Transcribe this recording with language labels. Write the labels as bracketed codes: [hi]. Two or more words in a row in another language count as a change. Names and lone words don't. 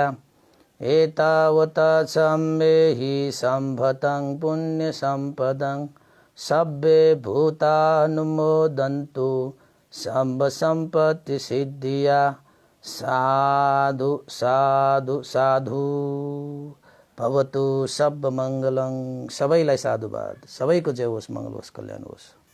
[pi] एतावता सम्मेहि सम्पदं पुण्यसम्पदं सब्बे भूतानुमोदन्तु सम्ब सम्पत्ति सिद्धिया। साधु साधु साधु भवतु सब मङ्गलं। [ne] सबैलाई साधुवाद। सबैको जय होस्, मङ्गल होस्, कल्याण होस्।